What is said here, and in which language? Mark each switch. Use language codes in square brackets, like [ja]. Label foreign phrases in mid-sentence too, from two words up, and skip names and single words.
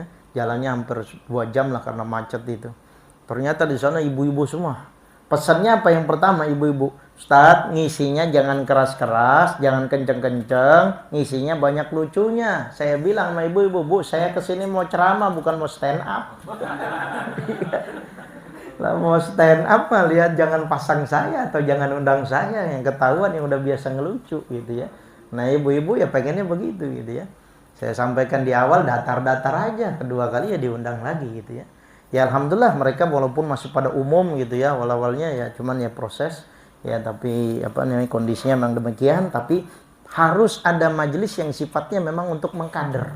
[id] Jalannya hampir 2 jam lah karena macet itu. Ternyata di sana ibu-ibu semua. Pesannya apa yang pertama ibu-ibu? Ustaz, ngisinya jangan keras-keras, jangan kenceng-kenceng, ngisinya banyak lucunya. Saya bilang sama ibu-ibu, Bu, saya kesini mau ceramah bukan mau [en] stand up. [id] Lah mau [en] stand up [id] mah lihat jangan pasang saya atau jangan undang saya, yang ketahuan yang udah biasa ngelucu gitu ya. Nah, ibu-ibu ya pengennya begitu gitu ya. Saya sampaikan di awal datar-datar aja, kedua kali ya diundang lagi gitu ya. Ya alhamdulillah mereka walaupun masih pada umum gitu ya, awal-awalnya ya cuman ya proses ya, tapi apa namanya kondisinya memang demikian, tapi harus ada majelis yang sifatnya memang untuk mengkader.